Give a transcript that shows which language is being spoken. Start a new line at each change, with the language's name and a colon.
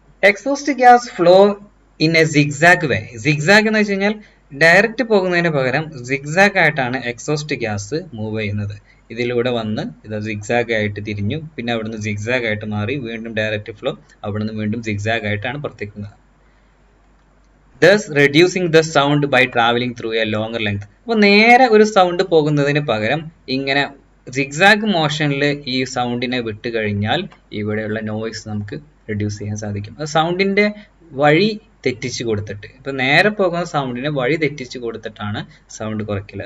English: Exhaust gas flow in a zigzag way.
Malayalam: Zigzag എന്ന് വെച്ച് കഴിഞ്ഞാൽ ഡയറക്റ്റ് പോകുന്നതിന് പകരം സിഗ്സാഗ് ആയിട്ടാണ് എക്സോസ്റ്റ് ഗ്യാസ് മൂവ് ചെയ്യുന്നത്. ഇതിലൂടെ വന്ന് ഇത് സിഗ്സാഗ് ആയിട്ട് തിരിഞ്ഞു, പിന്നെ അവിടുന്ന് സിഗ്സാഗ് ആയിട്ട് മാറി, വീണ്ടും ഡയറക്റ്റ് ഫ്ലോ, അവിടുന്ന് വീണ്ടും സിഗ്സാഗ് ആയിട്ടാണ് പുറത്തേക്കുന്നത്.
English: thus reducing the sound by traveling through a longer length.
Malayalam: അപ്പോൾ നേരെ ഒരു സൗണ്ട് പോകുന്നതിന് പകരം ഇങ്ങനെ സിഗ്സാഗ് മോഷനിൽ ഈ സൗണ്ടിനെ വിട്ട് കഴിഞ്ഞാൽ ഇവിടെയുള്ള നോയ്സ് നമുക്ക് റെഡ്യൂസ് ചെയ്യാൻ സാധിക്കും. സൗണ്ടിന്റെ വഴി തെറ്റിച്ച് കൊടുത്തിട്ട്, ഇപ്പൊ നേരെ പോകുന്ന സൗണ്ടിനെ വഴി തെറ്റിച്ച് കൊടുത്തിട്ടാണ് സൗണ്ട് കുറയ്ക്കൽ.